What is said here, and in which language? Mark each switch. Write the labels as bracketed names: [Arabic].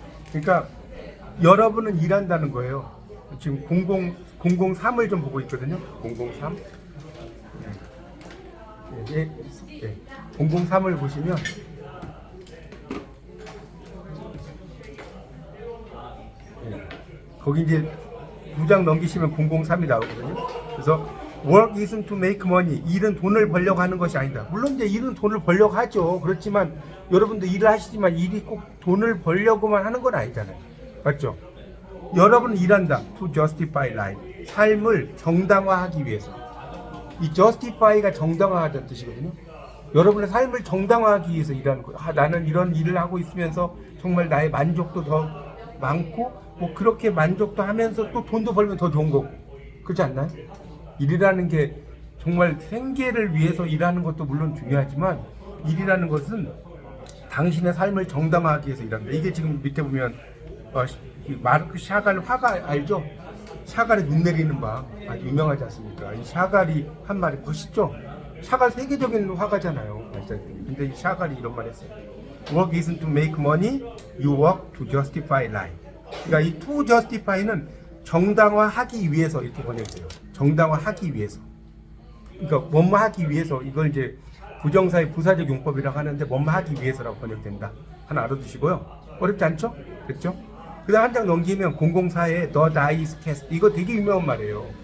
[Korean] 그러니까 여러분은 일한다는 거예요. 지금 003을 좀 보고 있거든요. 003. 네. 003을 보시면 거기 이제 2장 넘기시면 003이 나오거든요. [English] 그래서 work isn't to make money. [Korean] 일은 돈을 벌려고 하는 것이 아니다. 물론 이제 일은 돈을 벌려고 하죠. 그렇지만 여러분도 일을 하시지만 일이 꼭 돈을 벌려고만 하는 건 아니잖아요. 맞죠? 여러분은 일한다. [English] To justify life. [Korean] 삶을 정당화하기 위해서. 이 justify가 정당화하다는 뜻이거든요. 여러분의 삶을 정당화하기 위해서 일하는 거예요. 나는 이런 일을 하고 있으면서 정말 나의 만족도 더 많고 뭐 그렇게 만족도 하면서 또 돈도 벌면 더 좋은 거고 그렇지 않나요? 일이라는 게 정말 생계를 위해서 일하는 것도 물론 중요하지만 일이라는 것은 당신의 삶을 정당화하기 위해서 일한다. 이게 지금 밑에 보면 마르크 샤갈 화가 알죠? 샤갈의 눈 내리는 방 아주 유명하지 않습니까? 이 샤갈이 한 말이 멋있죠? 샤갈 세계적인 화가잖아요. 근데 이 샤갈이 이런 말 했어요. [English] Work isn't to make money, you work to justify life. [Korean] 그러니까 이 to justify는 정당화하기 위해서 이렇게 번역돼요. 정당화하기 위해서. 그러니까 뭐뭐 하기 위해서 이걸 이제 부정사의 부사적 용법이라고 하는데 뭐뭐 하기 위해서라고 번역된다. 하나 알아두시고요. 어렵지 않죠? 그렇죠? 그 다음 한 장 넘기면 004의 [English] The Die is Cast. [Korean] 이거 되게 유명한 말이에요.